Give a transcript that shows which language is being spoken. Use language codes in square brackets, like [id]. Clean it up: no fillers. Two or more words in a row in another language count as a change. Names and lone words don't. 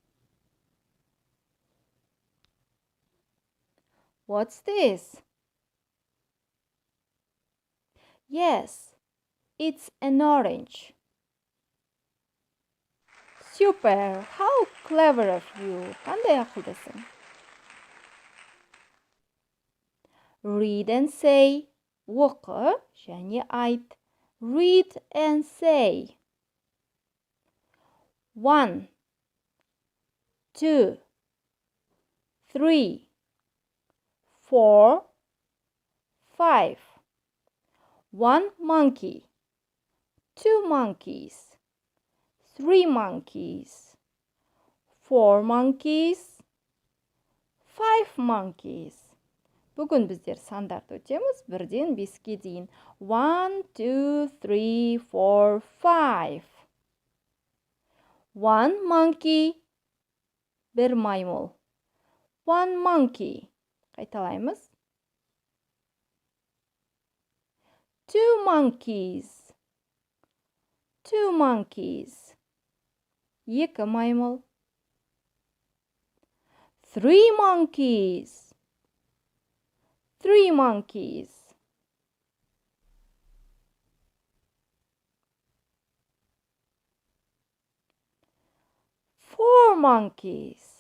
[en] What's this? Yes, it's an orange. Super! How clever of you! [kk] Қандай ақылдысың? [en] Read and say. [kk] Оқы және айт. [en] Read and say. 1, 2, 3, 4, 5. 1 monkey. 2 monkeys. 3 monkeys. 4 monkeys. 5 monkeys. [kk] Бүгін біздер сандарды өтеміз 1-ден 5-ке дейін. [en] 1, 2, 3, 4, 5. 1 monkey. 1 маймыл. 1 monkey. Қайталаймыз. 2 monkeys. 2 monkeys. 2 маймыл. 3 monkeys. 3 monkeys. 4 monkeys.